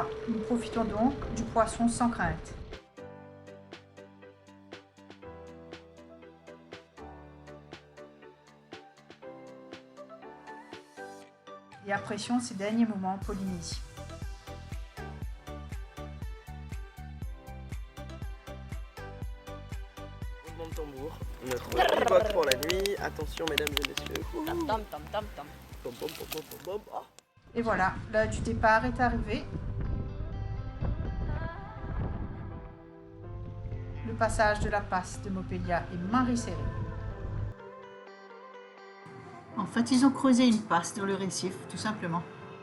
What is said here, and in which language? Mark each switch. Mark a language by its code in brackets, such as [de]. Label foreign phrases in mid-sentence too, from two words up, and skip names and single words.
[fr] Nous profitons donc du poisson sans crainte. Et apprécions ces derniers moments en Polynésie. Roulement de tambour, notre pivote pour la nuit. Attention mesdames et messieurs. Tam tam tam tam tam. Bom, bom, bom, bom, bom, bom. Oh. Et voilà, l'heure du départ est arrivée. Le passage de la passe de Mopelia est marie-serré. En fait, ils ont creusé une passe dans le récif, tout simplement.